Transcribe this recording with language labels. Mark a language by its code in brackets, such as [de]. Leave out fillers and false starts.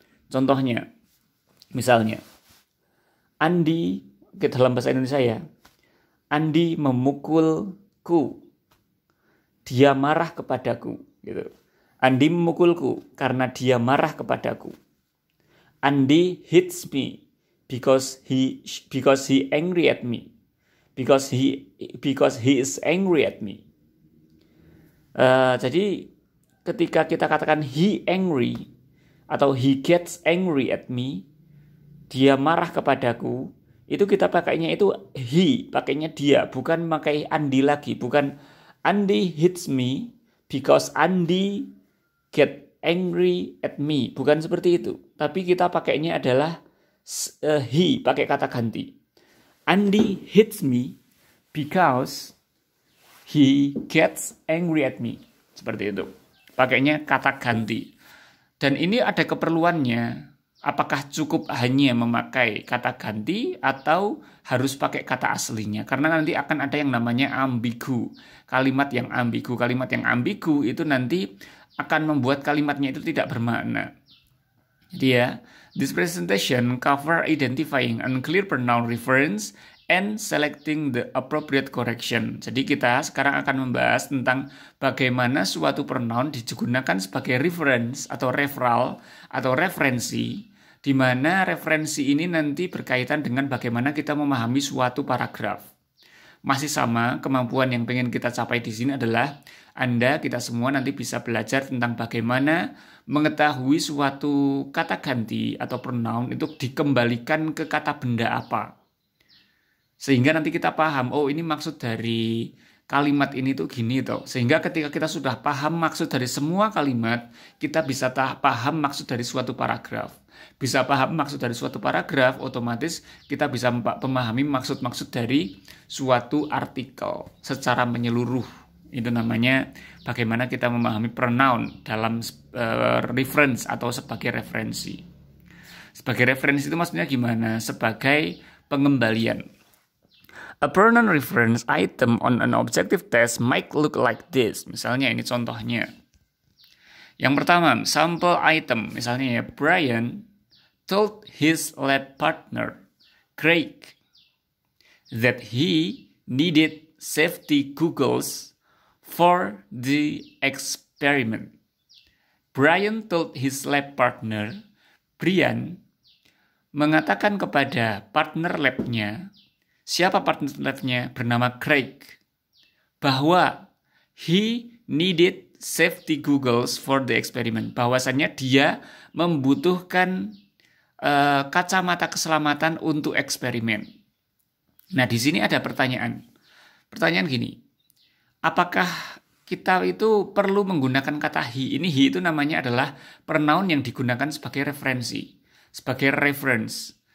[id] Contohnya, misalnya Andi, dalam bahasa Indonesia ya, Andi memukulku, dia marah kepadaku gitu. Andi memukulku karena dia marah kepadaku. [en] Andi hits me because he angry at me. Because he is angry at me. [id] Jadi ketika kita katakan [en] he angry [id] atau [en] he gets angry at me, [id] dia marah kepadaku, itu kita pakainya itu he, pakainya dia, bukan pakai Andi lagi, bukan [en] Andi hits me because Andi get angry at me, [id] bukan seperti itu. Tapi kita pakainya adalah he, pakai kata ganti. [en] Andi hits me because he gets angry at me. [id] Seperti itu. Pakainya kata ganti. Dan ini ada keperluannya. Apakah cukup hanya memakai kata ganti atau harus pakai kata aslinya? Karena nanti akan ada yang namanya ambigu. Kalimat yang ambigu itu nanti akan membuat kalimatnya itu tidak bermakna. Jadi ya, [en] this presentation cover identifying unclear pronoun reference and selecting the appropriate correction. [id] Jadi kita sekarang akan membahas tentang bagaimana suatu pronoun digunakan sebagai reference atau referral atau referensi, di mana referensi ini nanti berkaitan dengan bagaimana kita memahami suatu paragraf. masih sama. Kemampuan yang pengen kita capai di sini adalah kita semua nanti bisa belajar tentang bagaimana mengetahui suatu kata ganti atau pronoun itu dikembalikan ke kata benda apa. Sehingga nanti kita paham, oh ini maksud dari kalimat ini tuh gini toh. Sehingga ketika kita sudah paham maksud dari semua kalimat, kita bisa paham maksud dari suatu paragraf. Bisa paham maksud dari suatu paragraf, otomatis kita bisa memahami maksud-maksud dari suatu artikel secara menyeluruh. Itu namanya bagaimana kita memahami pronoun dalam reference atau sebagai referensi. Sebagai referensi itu maksudnya gimana? Sebagai pengembalian. [en] A pronoun reference item on an objective test might look like this. [id] Misalnya ini contohnya. Yang pertama, [en] sample item. [id] Misalnya ya, [en] Brian told his lab partner, Craig, that he needed safety goggles for the experiment. Brian told his lab partner, [id] Brian mengatakan kepada partner labnya, siapa partner labnya? Bernama Craig, bahwa [en] he needed safety goggles for the experiment. [id] Bahwasannya dia membutuhkan kacamata keselamatan untuk eksperimen. Nah, di sini ada pertanyaan. Pertanyaan gini, apakah kita itu perlu menggunakan kata he? Ini he itu namanya adalah pronoun yang digunakan sebagai referensi, sebagai reference.